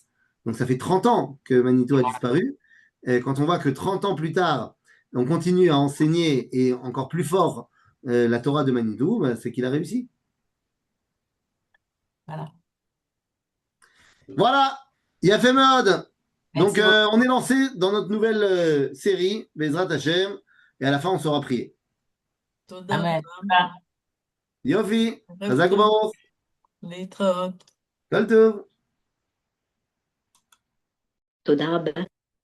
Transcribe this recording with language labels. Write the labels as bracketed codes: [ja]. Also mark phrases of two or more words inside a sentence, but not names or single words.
[fr] Donc ça fait 30 ans que Manitou a disparu. Et quand on voit que 30 ans plus tard, on continue à enseigner et encore plus fort la Torah de Manitou, c'est qu'il a réussi. Voilà. Voilà, il a fait mode. Donc Merci beaucoup. on est lancé dans notre nouvelle série, [he] בעזרת השם, [fr] et à la fin on sera prié. [he] תודה Amen. רבה. Yofi, ערב Chazak טוב. U'Baruch, להתראות. כל טוב. תודה רבה.